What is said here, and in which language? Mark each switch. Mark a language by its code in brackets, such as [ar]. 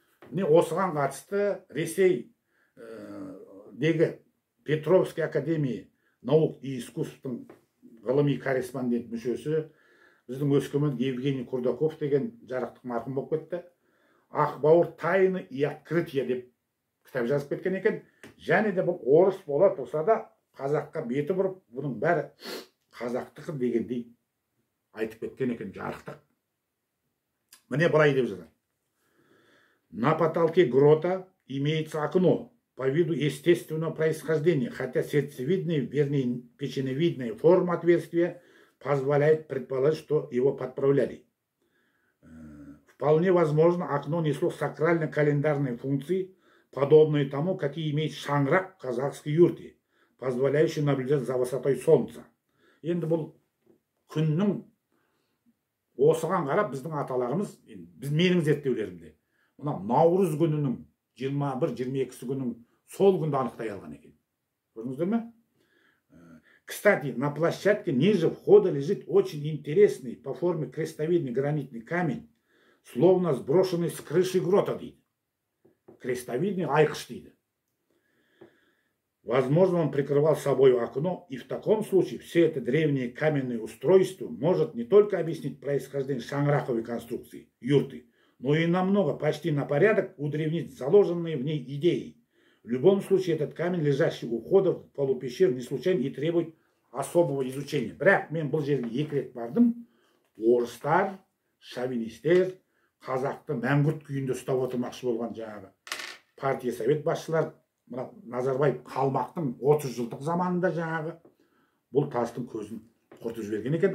[kk] Міне осыған қатысты Ресей дегі Петровский академия наук и искусствотың ғылыми корреспондент мүшесі, біздің Өскемен Евгений Курдаков деген жарықтық марқұм болып кетті. Ақбауыр [ru] тайны и открытие [kk] деп кітап жазып кеткен екен. Және де бұл орыс бола тұрса да қазаққа беті бұрып, бұның бәрі қазақтық дегендей айтып кеткен екен, жарықтық. Міне былай деп жатыр. [ru] На потолке грота имеется окно по виду естественного происхождения, хотя сердцевидная, вернее печеневидная форма отверстия позволяет предположить, что его подправляли. Вполне возможно, окно несло сакрально-календарные функции, подобные тому, какие имеет шаңырақ в казахской юрте, позволяющий наблюдать за высотой солнца. [kk] Енді бұл күннің осыған қарап біздің аталарымыз, менің зерттеулерімде, мына наурыз күнінің 21-22 күнің сол күнді анықтай алған екен. Көрдіңіздер ме? [ru] Кстати, на площадке ниже входа лежит очень интересный по форме крестовидный гранитный камень, словно сброшенный с крыши грота [kk] дейді. [ru] Крестовидный [kk] айқыш дейді. [ru] Возможно, он прикрывал собой окно, и в таком случае все это древнее каменное устройство может не только объяснить происхождение шаңырақовой конструкции, юрты, но и намного, почти на порядок удревнить заложенные в ней идеи. В любом случае, этот камень, лежащий у входа в полупещер, не случайно и требует особого изучения. [kk] Бірақ мен бұл жерге 2 рет бардым. Орыстар, шовинистер, қазақты мәңгүрт күйінде ұстап отырмақшы болған жаңағы партия совет басшылар, мына Назарбаев қалмақтың 30 жылдық заманында жаңағы бұл тастың көзін құртып жіберген екен.